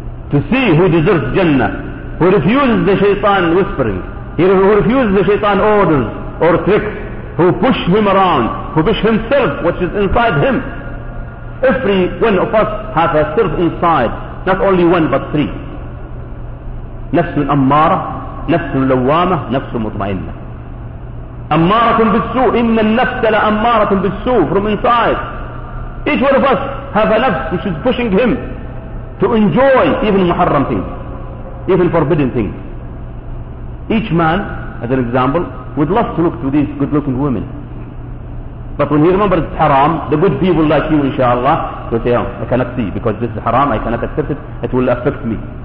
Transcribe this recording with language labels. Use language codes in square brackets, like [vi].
[en] To see who deserves Jannah, who refuses the shaytan whispering, who refuses the shaytan orders or tricks, who push him around, who push himself, which is inside him. Every one of us has a self inside, not only one but three. [ar] نفس الأمارة نفس اللوامة نفس المطمئنة. أمارة بالسوء إن النفس لأمارة بالسوء [en] from inside. Each one of us have a nafs which is pushing him to enjoy even muharram things. even forbidden things. Each man, as an example, would love to look to these good-looking women. But when he remembers it's haram, the good people like you, inshallah, will say, oh, I cannot see because this is haram, I cannot accept it, it will affect me.